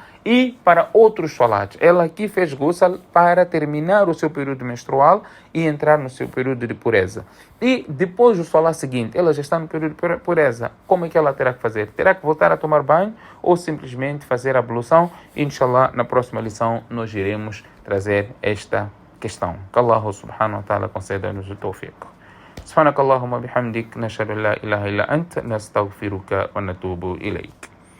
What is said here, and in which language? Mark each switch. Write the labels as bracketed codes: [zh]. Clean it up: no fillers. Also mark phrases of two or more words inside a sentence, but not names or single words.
[pt] E para outros solats, ela aqui fez ghusl para terminar o seu período menstrual e entrar no seu período de pureza. E depois do solar seguinte, ela já está no período de pureza. Como é que ela terá que fazer? Terá que voltar a tomar banho ou simplesmente fazer a ablução? Inshallah, na próxima lição nós iremos trazer esta questão. Que Allah [ar] سبحانه وتعالى [pt] conceda-nos o tawfiq. [ar] سبحانك اللهم وبحمدك نشهد أن لا إله إلا أنت نستغفرك ونتوب إليك